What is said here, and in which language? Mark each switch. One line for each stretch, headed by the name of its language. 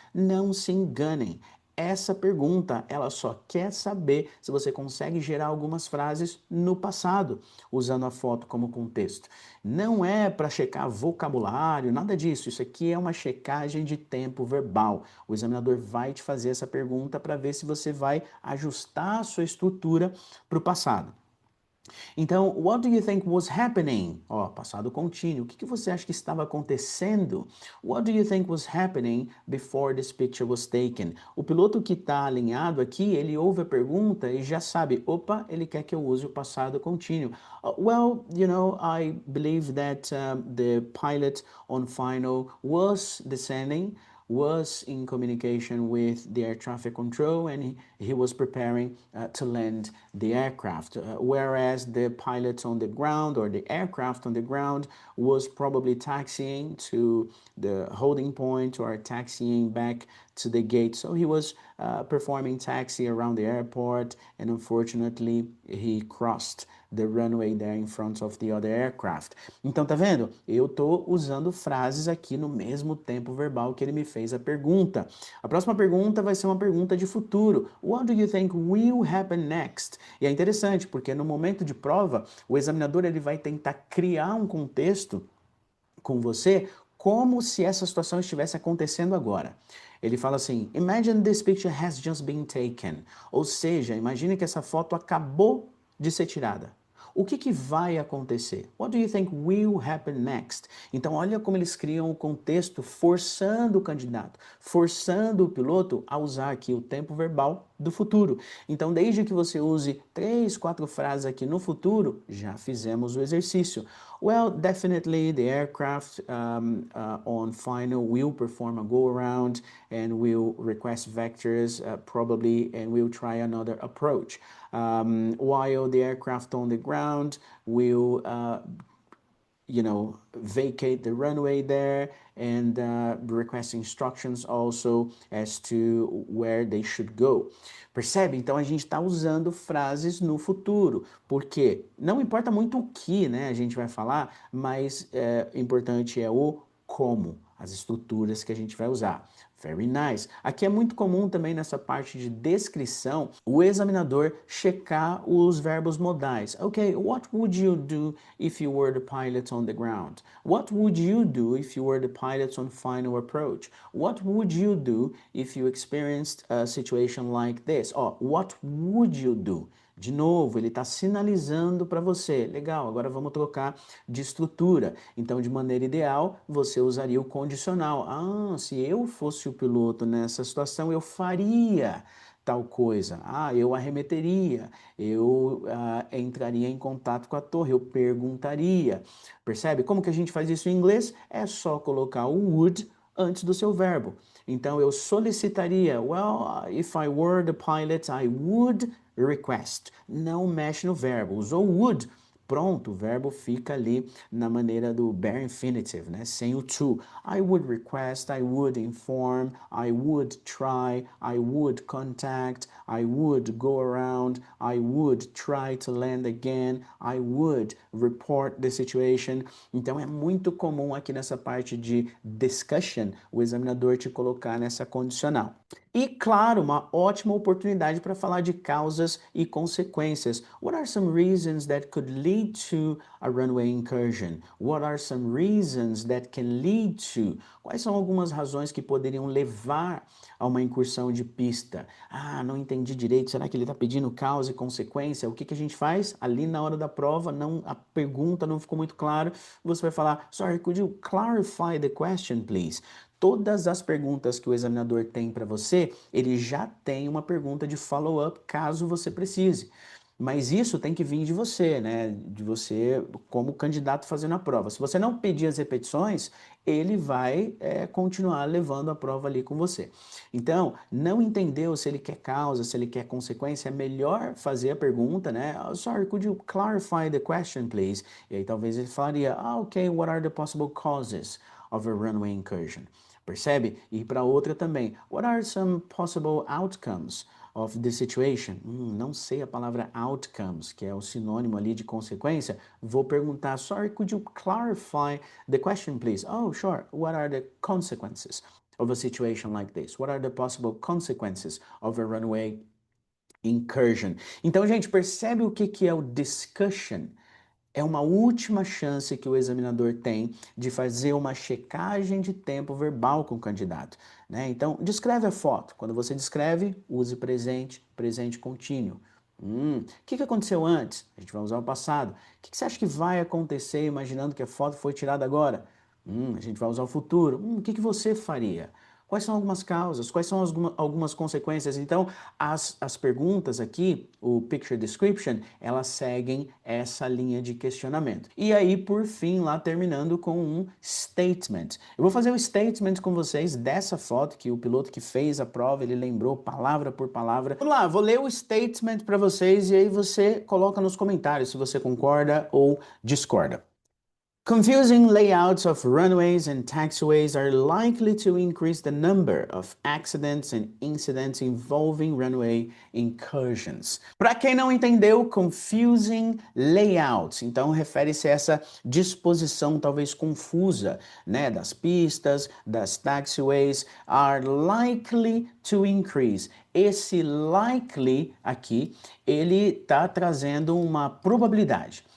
Portuguese: Não se enganem. Essa pergunta, ela só quer saber se você consegue gerar algumas frases no passado, usando a foto como contexto. Não é para checar vocabulário, nada disso. Isso aqui é uma checagem de tempo verbal. O examinador vai te fazer essa pergunta para ver se você vai ajustar a sua estrutura para o passado. Então,
English: what do you think was happening?
Portuguese: Ó, passado contínuo. O que você acha que estava acontecendo?
English: What do you think was happening before this picture was taken?
Portuguese: O piloto que está alinhado aqui, ele ouve a pergunta e já sabe, opa, ele quer que eu use o passado contínuo.
English: Well, you know, I believe that the pilot on final was descending, was in communication with the air traffic control, and he was preparing to land the aircraft, whereas the pilot on the ground, or the aircraft on the ground, was probably taxiing to the holding point or taxiing back to the gate. So he was performing taxi around the airport, and unfortunately he crossed the runway there in front of the other aircraft.
Portuguese: Então, tá vendo? Eu tô usando frases aqui no mesmo tempo verbal que ele me fez a pergunta. A próxima pergunta vai ser uma pergunta de futuro.
English: What do you think will happen next?
Portuguese: E é interessante, porque no momento de prova, o examinador ele vai tentar criar um contexto com você como se essa situação estivesse acontecendo agora. Ele fala assim,
English: imagine this picture has just been taken.
Portuguese: Ou seja, imagine que essa foto acabou de ser tirada. O que vai acontecer?
English: What do you think will happen next?
Portuguese: Então, olha como eles criam o contexto, forçando o candidato, forçando o piloto a usar aqui o tempo verbal do futuro. Então, desde que você use 3, 4 frases aqui no futuro, já fizemos o exercício.
English: Well, definitely the aircraft on final will perform a go-around and will request vectors probably and will try another approach. While the aircraft on the ground will vacate the runway there and request instructions also as to where they should go.
Portuguese: Percebe? Então a gente está usando frases no futuro, porque não importa muito o que, né, a gente vai falar, mas importante é o como, as estruturas que a gente vai usar.
English: Very nice.
Portuguese: Aqui é muito comum também nessa parte de descrição o examinador checar os verbos modais.
English: Ok, what would you do if you were the pilot on the ground? What would you do if you were the pilot on final approach? What would you do if you experienced a situation like this? Oh, what would you do?
Portuguese: De novo, ele está sinalizando para você. Legal, agora vamos trocar de estrutura. Então, de maneira ideal, você usaria o condicional. Ah, se eu fosse o piloto nessa situação, eu faria tal coisa. Ah, eu arremeteria, eu entraria em contato com a torre, eu perguntaria. Percebe? Como que a gente faz isso em inglês? É só colocar o would antes do seu verbo. Então, eu solicitaria.
English: Well, if I were the pilot, I would request.
Portuguese: Não mexe no verbo. Usou would. Pronto, o verbo fica ali na maneira do bare infinitive, né? Sem o to.
English: I would request, I would inform, I would try, I would contact, I would go around, I would try to land again, I would report the situation.
Portuguese: Então é muito comum aqui nessa parte de discussion o examinador te colocar nessa condicional. E, claro, uma ótima oportunidade para falar de causas e consequências.
English: What are some reasons that could lead to a runway incursion? What are some reasons that can lead to?
Portuguese: Quais são algumas razões que poderiam levar a uma incursão de pista? Ah, não entendi direito. Será que ele está pedindo causa e consequência? O que a gente faz? Ali na hora da prova, a pergunta não ficou muito clara. Você vai falar,
English: sorry, could you clarify the question, please?
Portuguese: Todas as perguntas que o examinador tem para você, ele já tem uma pergunta de follow-up caso você precise. Mas isso tem que vir de você, né? De você como candidato fazendo a prova. Se você não pedir as repetições, ele vai continuar levando a prova ali com você. Então, não entendeu se ele quer causa, se ele quer consequência, é melhor fazer a pergunta, né?
English: Oh, sorry, could you clarify the question, please?
Portuguese: E aí talvez ele falaria,
English: ok, what are the possible causes of a runway incursion?
Portuguese: Percebe? E para outra também.
English: What are some possible outcomes of the situation?
Portuguese: Não sei a palavra outcomes, que é o sinônimo ali de consequência. Vou perguntar,
English: sorry, could you clarify the question, please? Oh, sure. What are the consequences of a situation like this? What are the possible consequences of a runway incursion?
Portuguese: Então, gente, percebe o que é o discussion? É uma última chance que o examinador tem de fazer uma checagem de tempo verbal com o candidato, né? Então, descreve a foto. Quando você descreve, use presente, presente contínuo. Que aconteceu antes? A gente vai usar o passado. O que você acha que vai acontecer imaginando que a foto foi tirada agora? A gente vai usar o futuro. O que você faria? Quais são algumas causas? Quais são algumas consequências? Então, as perguntas aqui, o picture description, elas seguem essa linha de questionamento. E aí, por fim, lá terminando com um statement. Eu vou fazer o statement com vocês dessa foto que o piloto que fez a prova, ele lembrou palavra por palavra. Vamos lá, vou ler o statement para vocês e aí você coloca nos comentários se você concorda ou discorda.
English: Confusing layouts of runways and taxiways are likely to increase the number of accidents and incidents involving runway incursions.
Portuguese: Para quem não entendeu,
English: confusing layouts,
Portuguese: então refere-se a essa disposição talvez confusa, né, das pistas, das taxiways,
English: are likely to increase.
Portuguese: Esse likely aqui, ele está trazendo uma probabilidade.